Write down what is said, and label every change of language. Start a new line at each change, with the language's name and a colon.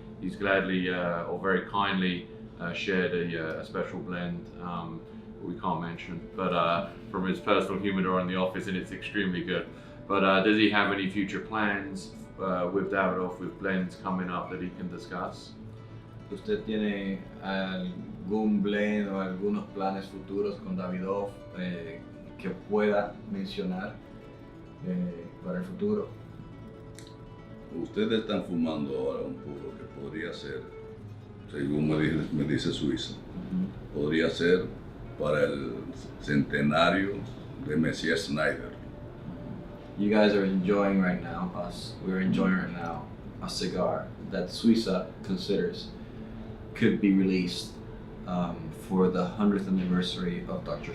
English: He's gladly or very kindly shared a special blend we can't mention, but from his personal humidor in the office, and it's extremely good. But does he have any future plans with Davidoff, with blends coming up that he can discuss?
Spanish: ¿Usted tiene algún blend o algunos planes futuros con Davidoff que pueda mencionar para el futuro? Ustedes están fumando ahora un puro que podría ser, según me dice Suiza, podría ser para el centenario de Messier Snyder.
English: You guys are enjoying right now, we're enjoying right now a cigar that Suiza considers could be released for the 100th anniversary of Dr.